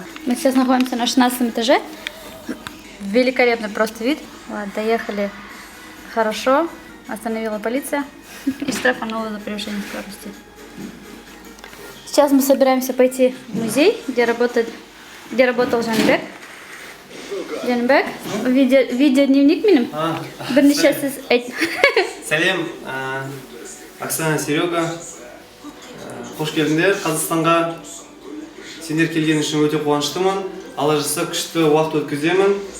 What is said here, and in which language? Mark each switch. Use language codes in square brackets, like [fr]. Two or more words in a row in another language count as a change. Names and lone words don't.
[ru] Мы сейчас находимся на 16 этаже. Великолепный просто вид. Вот, доехали хорошо. Остановила полиция и штрафанула за превышение скорости. Сейчас мы собираемся пойти в музей, где работал Жанбек. [kk] Жанбек, видеодневник миним. Бірнеше сіз айт. Сәлем, Оксана, Серега. Қош келдіңдер Қазақстанға. Сендер келген үшін өте қуаныштымын. Алла жазса күшті уақыт өткіземін.